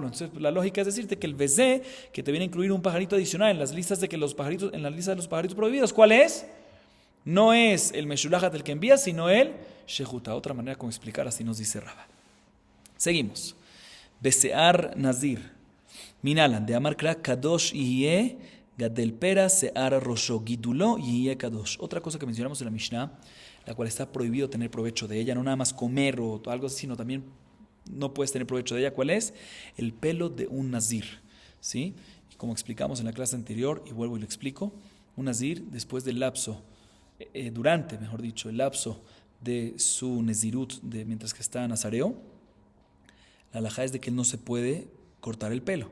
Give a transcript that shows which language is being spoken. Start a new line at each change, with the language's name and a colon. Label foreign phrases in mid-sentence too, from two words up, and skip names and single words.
Spanish: Entonces la lógica es decirte que el vezé, que te viene a incluir un pajarito adicional en las listas de los pajaritos prohibidos, ¿cuál es? No es el Meshulachat el que envía, sino el Shehuta. Otra manera como explicar, así nos dice Rabba. Seguimos.
Hebrew: בשער נזיר. מנלן, דאמר קרא קדוש יהיה גדל פרע שער ראשו גידולו יהיה קדוש.
Spanish: Otra cosa que mencionamos en la Mishnah, la cual está prohibido tener provecho de ella, no nada más comer o algo así, sino también no puedes tener provecho de ella. ¿Cuál es? El pelo de un Nazir. ¿Sí? Y como explicamos en la clase anterior, y vuelvo y lo explico, un Nazir, después del lapso, durante el lapso de su Nezirut, mientras que está nazareo, la halajá es de que él no se puede cortar el pelo.